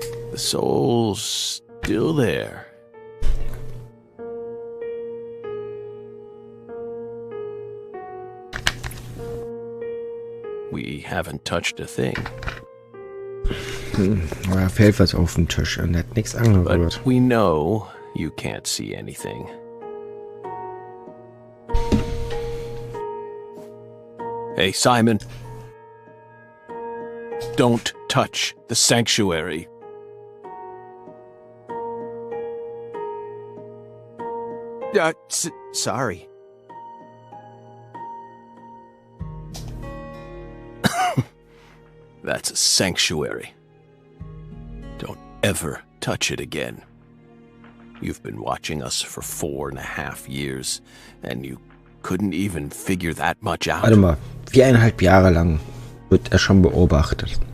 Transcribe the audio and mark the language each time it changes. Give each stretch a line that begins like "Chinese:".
English: The soul's still there. We haven't touched a thing.
German: Da fällt was auf den Tisch und hat nichts angerührt.
English: But we know you can't see anything. Hey, Simon. Don't touch the sanctuary. Sorry. That's a sanctuary. Don't ever touch it again. You've been watching us for 4.5 years, and you couldn't even figure that much out.
German: Warte mal, 4,5 Jahre lang wird er schon beobachtet.